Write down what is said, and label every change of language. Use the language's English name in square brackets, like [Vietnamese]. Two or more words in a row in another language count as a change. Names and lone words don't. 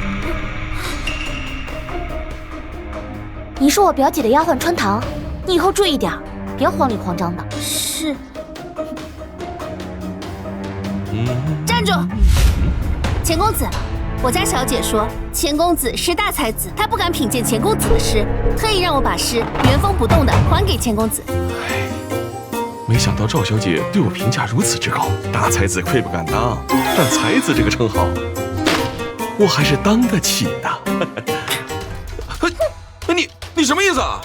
[Chinese] 你是我表姐的丫鬟春堂，你以後注意點，別慌裡慌張的。是。站住！錢公子，我家小姐說錢公子是大才子，她不敢品鑑錢公子的詩，特意讓我把詩原封不動的還給錢公子。沒想到趙小姐對我評價如此之高，大才子愧不敢當，但才子這個稱號，我還是當得起的。你什麼意思啊？